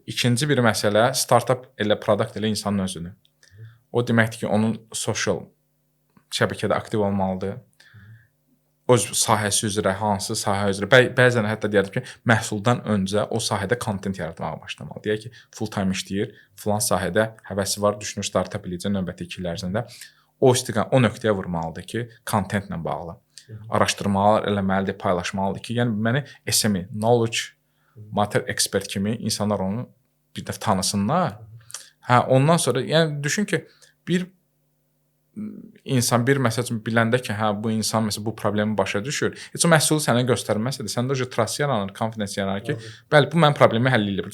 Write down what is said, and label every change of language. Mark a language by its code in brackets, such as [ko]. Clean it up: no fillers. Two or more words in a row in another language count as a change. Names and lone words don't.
[az] İkinci bir məsələ, startup elə produkt elə insanın özüdür. O deməkdir ki, onun sosial şəbəkədə aktiv olmalıdır. Öz sahəsi üzrə, hansı sahə üzrə, bəzən hətta deyərdim ki, məhsuldan öncə o sahədə kontent yaratmağa başlamalı. Deyək ki, [en] full time [az] işləyir, filan sahədə həvəsi var, düşünür startup eləyəcək növbəti 2 il ərzində. O nöqtəyə vurmalıdır ki, kontentlə bağlı. Araşdırmalar eləməlidir, paylaşmalıdır ki, yəni məni SME, [en] knowledge matter expert [az] kimi insanlar onu bir dəfə tanısınlar. Ondan sonra yəni düşün ki, bir insan bir məsəl üçün biləndə ki, bu insan məsələn bu problemi başa düşür. Heç o məhsulu sənə göstərməsə də, səndə o trust yaranır, confidence yaranır ki, bəli, bu mənim problemi həll edə bilər.